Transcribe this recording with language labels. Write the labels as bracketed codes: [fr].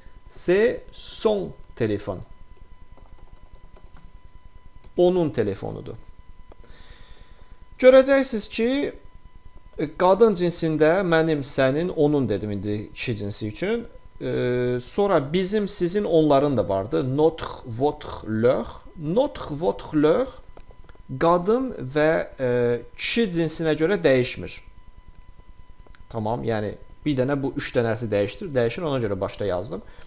[fr] C'est son telefon. [az] Onun telefonudur. Görəcəksiniz ki, qadın cinsində mənim, sənin, onun dedim indi kişi cinsi üçün. Sonra bizim, sizin, onların da vardı. [fr] Notre, votre, leur. [az] Notre, votre, leur qadın və kişi cinsinə görə dəyişmir. Tamam, yəni bir dənə bu 3 dənəsi dəyişir, ona görə başda yazdım.